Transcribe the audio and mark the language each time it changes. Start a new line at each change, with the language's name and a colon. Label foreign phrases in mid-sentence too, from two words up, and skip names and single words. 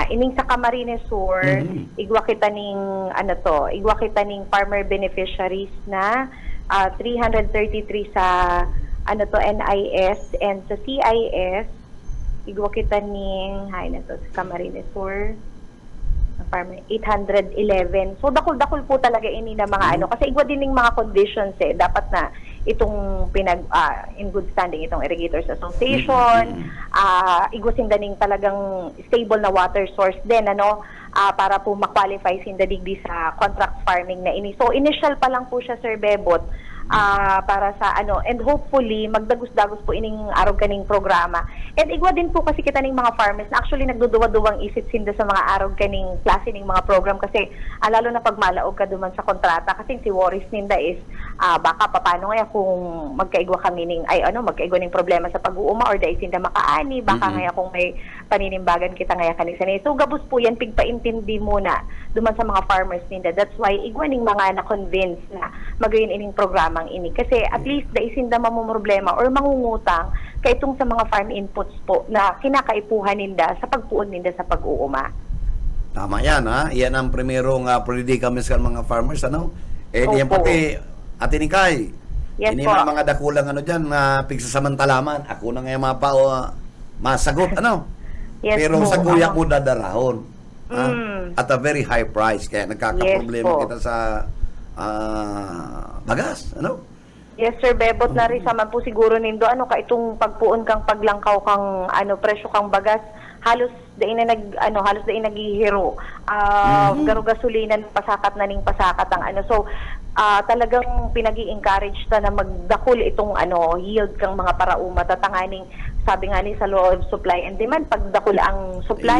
Bikol: Ining sa Camarines Sur, igwa kita ning
English: farmer beneficiaries
Bikol: na 333 sa NIS and sa CIS igwa kita ning sa Camarines Sur farmer 811. So dakol po talaga ini na mga kasi igwa din ning mga conditions dapat na itong
English: in good standing
Bikol: itong Irrigators Association, igwa sindaning talagang stable na
English: water source
Bikol: din para po ma-qualify sindadigdi sa
English: contract farming
Bikol: na ini. So initial pa lang po siya Sir Bebot para sa
English: and hopefully
Bikol: magdagos-dagos po ining araw kaning programa. And igwa din po kasi kita ning mga farmers na actually nagduduwa-duwang isip sinda sa mga araw kaning klase ning mga program kasi lalo na pag malaog ka duman sa kontrata kasi si worries ninda is baka paano nga kung magkaigwa kami ning magkaigwa ning problema sa pag-uuma or dahil sinda makaani baka nga kung may paninimbagan kita nga kaning sanay. So gabos po yan pigpaintindi muna duman sa mga farmers ninda.
English: That's why
Bikol: igwa ning mga na-convince na magayon ining programa ini kasi at least daisinda mamumroblema or mangungutang kay itong sa mga
English: farm inputs
Bikol: po na kinakaipuhan ninda sa pagpuon ninda sa pag-uuma. Tama yan, Yan ang primerong predicaments kan mga farmers, yan pati Atinikay.
English: Yes
Bikol: Ini po. mga dakulang dyan na pigsasamantalaman. Ako na ngayon masagot,
English: Yes
Bikol: Pero po. sa kuya ko dadarahon.
English: At a very high price.
Bikol: Kaya nagkakaproblema
English: Yes po.
Bikol: kita sa bagas, Yes, Sir Bebot na rin saman po siguro nindo ka itong pagpuon kang paglangkaw kang presyo kang bagas halos dain na naghihiro. Garo gasolina pasakat na ning pasakat ang so talagang pinagi-encourage ta na magdakol itong yield kang mga parauma tatanganing sabi nga ni sa
English: law of supply and demand
Bikol: pagdakol ang supply